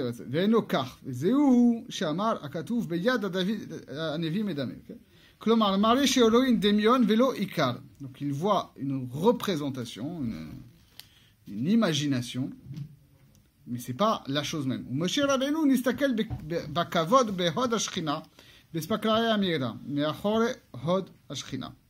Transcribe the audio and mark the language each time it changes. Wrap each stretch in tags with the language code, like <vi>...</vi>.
<he>ואינו כך, וזהו שאמר הכתוב ביד הנביא מדמה. כלומר, מראה שאלוהים דמיון ולא עיקר.</he> <fr>Donc il voit une représentation, une imagination, mais c'est pas la chose même.</fr> <he>ומשה רבנו נסתכל בכבוד בהוד השכינה, בספקלריה המאירה, מאחורי הוד השכינה.</he>